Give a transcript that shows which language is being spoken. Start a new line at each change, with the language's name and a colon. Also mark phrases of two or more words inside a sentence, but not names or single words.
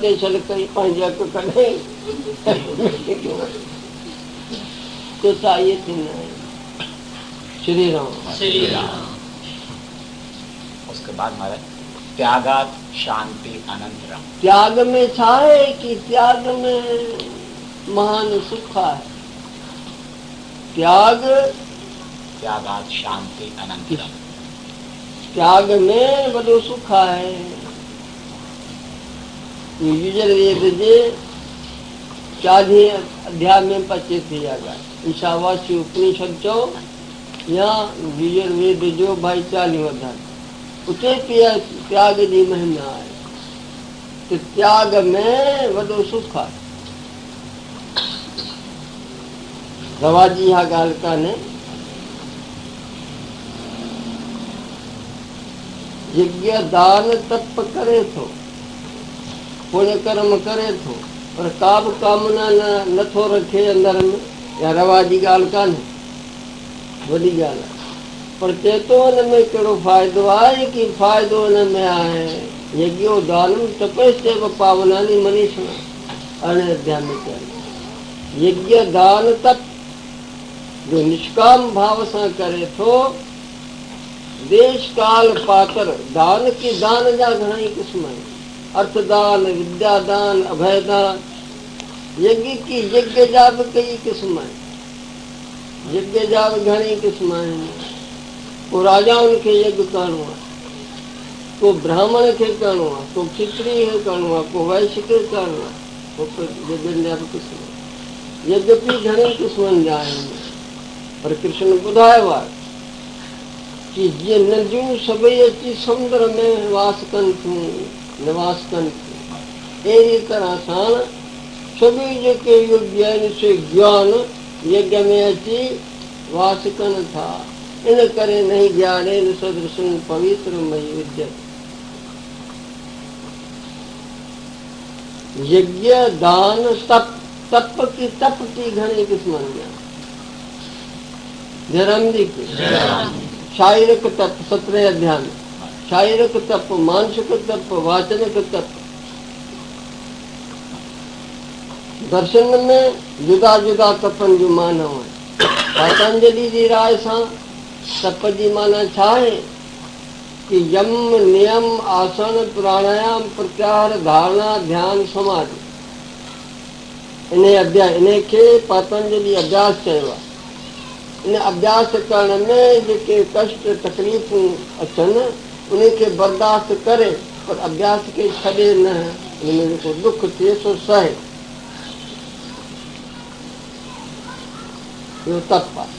Sindhi: के छल कई पंहिंजे हक़ कढे तो ये थींदा आहिनि। श्री राम। श्री राम।
Hindi: उसके बाद महाराज
Sanskrit: त्यागात शांति अनंतरम।
Sindhi: त्याग में छा है कि त्याग में महान सुख है।
Sanskrit: त्यागात शांति अनंतरम।
Sindhi: त्याग में वॾो सुख है। यजुर्वेद जे 40 अध्याय में 25 थी जाएगा। ईशावासी उपनिषद चो या यजुर्वेद जो भाई 40 अध्याय उते त्याग जी महिमा है। तो त्याग में वॾो सुख है। रवाजी हा ॻाल्हि कान्हे। यज्ञ दान तप करे थो, पुण्य कर्म करे थो, पर का बि कामना नथो रखे अंदर में। या रवाजी ॻाल्हि कान्हे, वॾी ॻाल्हि आहे। पर चए थो हिन में कहिड़ो फ़ाइदो आहे कि फ़ाइदो हिन में आहे।
Sanskrit: यज्ञो दानम तपस्यैव पावनानि मनीषिणा
Sindhi: 18 अध्याय में चयो। यज्ञ दान तप जो निष्काम भाव सां करे थो, देश काल पातर दान की दान जा घणई क़िस्म आहिनि। अर्थदान, विद्यादान, अभयदान। यज्ञ की यज्ञ जा बि कई क़िस्म आहिनि। यज्ञ जा बि घणई क़िस्म आहिनि। को राजाउनि खे यज्ञ करणो आहे, को ब्राह्मण खे करणो आहे, को क्षत्रिय खे करणो आहे, को वैश्य खे करणो आहे। यज्ञनि जा बि क़िस्म। यज्ञ बि घणई क़िस्मनि जा आहिनि। पर कृष्ण ॿुधायो आहे कि जीअं नदियूं सभई अची समुंड में निवास कनि थियूं, अहिड़ी तरह सां सभई जेके योग्य आहिनि से ज्ञान यज्ञ में अची वास कनि था। इन करे
Sanskrit: नहीं ज्ञाने सदृशं पवित्रमयि विद्यते।
Sindhi: यज्ञ दान तप की घणी क़िस्मनि जा। धर्म जी शारीरिक तप 17 अध्याय में। शारीरिक तप, मानसिक तप, वाचनिक तप। दर्शन में जुदा जुदा तपनि जूं मानाऊं आहिनि। पतंजलि जी राय सां तप जी माना छा आहे कि यम, नियम, आसन, प्राणायाम, प्रत्याहार, धारणा, ध्यान, समाधि। इन खे पतंजलि अभ्यास चयो आहे। इन अभ्यास करण में जेके कष्ट तकलीफ़ूं अचनि उन खे बर्दाश्त करे, पर अभ्यास खे छॾे न। इनमें जेको दुख थिए सो सहे। इहो तप आहे।